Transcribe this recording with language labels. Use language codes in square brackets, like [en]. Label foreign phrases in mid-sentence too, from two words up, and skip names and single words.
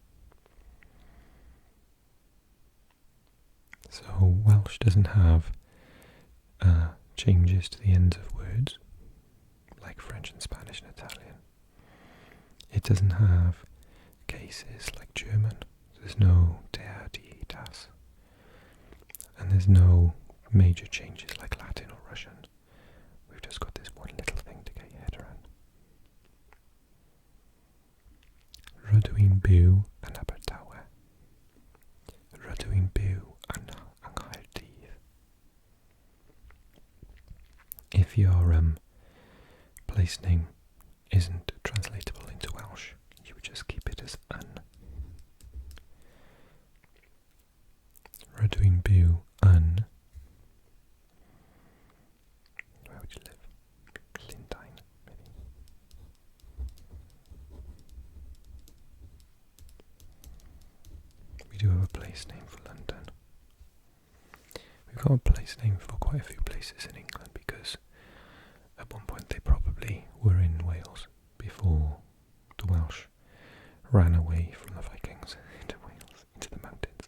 [en] So Welsh doesn't have changes to the ends of words, like French and Spanish and Italian. It doesn't have cases like German. There's no [de] der, die, das. [en] And there's no major changes like Latin or Russian. We've just got this one little thing to get your head around. [cy] Rydw i'n byw yn Abertawe. Rydw i'n byw yn Nghaerdydd. [en] If your place name isn't translatable into Welsh, you would just keep it as yn. [cy] Rydw i'n byw yn. [en] Where would you live? Llundain, maybe. We do have a place name for London. We've got a place name for quite a few places in England because at one point they probably were in Wales before the Welsh ran away from the Vikings into Wales, into the mountains.